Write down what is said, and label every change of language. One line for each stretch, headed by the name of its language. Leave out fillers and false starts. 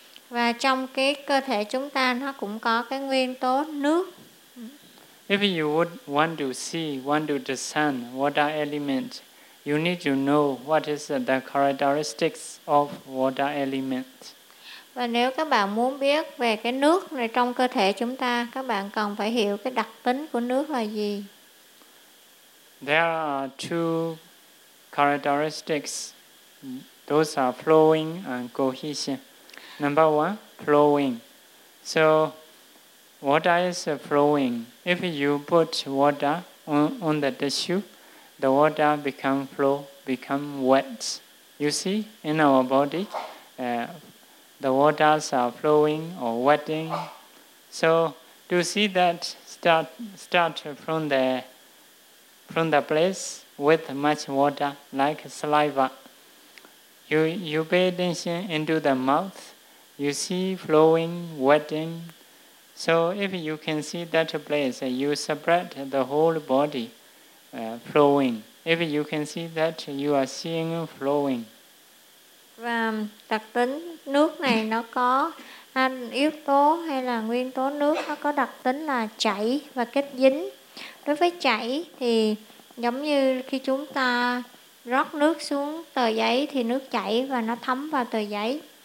Vietnamese: Và trong cái cơ thể chúng ta nó cũng có cái nguyên tố nước.
English: If you would want to see, want to discern water element, you need to know what is the characteristics of water element.
Vietnamese: Và nếu các bạn muốn biết về cái nước này trong cơ thể chúng ta, các bạn cần phải hiểu cái đặc tính của nước là gì.
English: There are two characteristics. Those are flowing and cohesion. Number one, flowing. So water is flowing. If you put water on the tissue, the water become flow, become wet. You see, in our body, the waters are flowing or wetting. So to see that, start from the place with much water, like saliva. You pay attention into the mouth. You see flowing, wetting. So if you can see that place, you spread the whole body flowing. If you can see that, you are seeing flowing.
Vietnamese: Và đặc tính nước này nó có yếu tố hay là nguyên tố nước, nó có đặc tính là chảy và kết dính. Đối với chảy thì giống như khi chúng ta rót nước xuống tờ giấy thì nước chảy và nó thấm vào tờ giấy.